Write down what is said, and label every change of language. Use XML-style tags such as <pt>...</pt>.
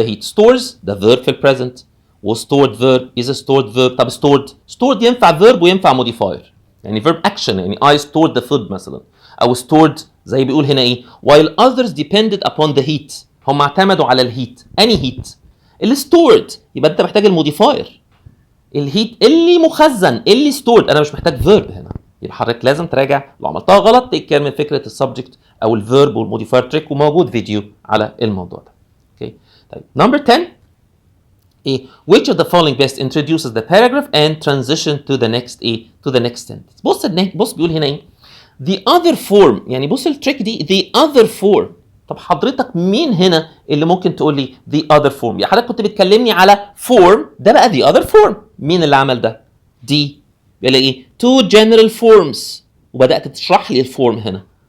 <en>The heat stores the verb في present و stored verb is a stored verb. طب stored ينفع verb وينفع modifier يعني verb action يعني I stored the food</en> <ar>مثلا او</ar> <en>stored</en> <ar>زي بيقول هنا ايه</ar> <en>while others depended upon the heat.</en> <ar>هم اعتمدوا على الهيت. اني هيت؟ اللي stored. يبقى انت محتاج الموديفاير الهيت اللي مخزن اللي stored. انا مش محتاج verb هنا. يبقى حضرتك لازم تراجع لو عملتها غلط تتكلم من فكره السبجكت او الفيرب والموديفاير تريك وموجود فيديو على الموضوع ده.</ar> <en>okay</en> <ar>طيب نمبر 10 ايه</ar> <en>which of the following best introduces the paragraph and transition to the next ايه to the next sentence.</en> <ar>بص بيقول هنا ايه</ar> <en>the other form</en> <ar>يعني بص التريك دي the other form. طب حضرتك مين هنا اللي ممكن تقول لي the other form؟ يعني حضرتك كنت بتكلمني على form ده بقى the other form. مين اللي عمل ده؟ دي بيقول ايه</ar> <en>two general forms</en> <ar>وبدات تشرح لي الفورم هنا.</ar>